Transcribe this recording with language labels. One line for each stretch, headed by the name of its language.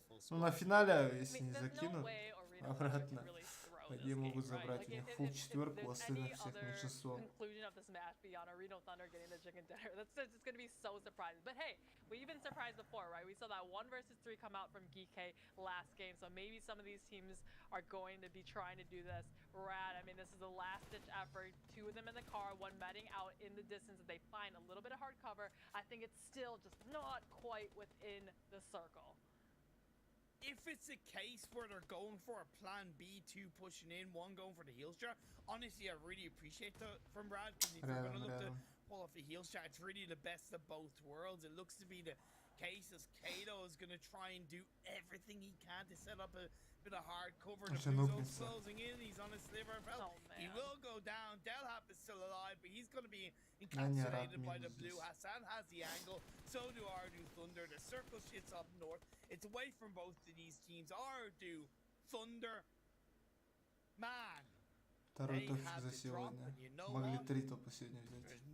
Russian: Ну, на финале, если не закинут, обратно. Они могут забрать у них фул четверку, а остальных всех меньшинство.
English: That's going to be so surprising. But hey, we've been surprised before, right? We saw that 1 versus 3 come out from GK last game, so maybe some of these teams are going to be trying to do this. Rad, I mean, this is the last-ditch effort. 2 of them in the car, 1 medding out in the distance. If they find a little bit of hard cover, I think it's still just not quite within the circle. If it's a case where they're going for a plan B, 2 pushing in, 1 going for the heel strat, honestly, I really appreciate that from Rad, because if you're going to look to pull off the heel strat, it's really the best of both worlds. It looks to be the case as Kato is going to try and do everything he can to set up a bit of hard cover. The blue zone's closing in, he's on his sliver of health. He will go down. Delhap is still alive, but he's going to be encapsulated by the blue. Hassan has the angle, so do Ardu Thunder. The circle shits up north. It's away from both of these teams. Ardu Thunder, man.
Russian: Второй топчик за сегодня. Могли 3 топа сегодня взять.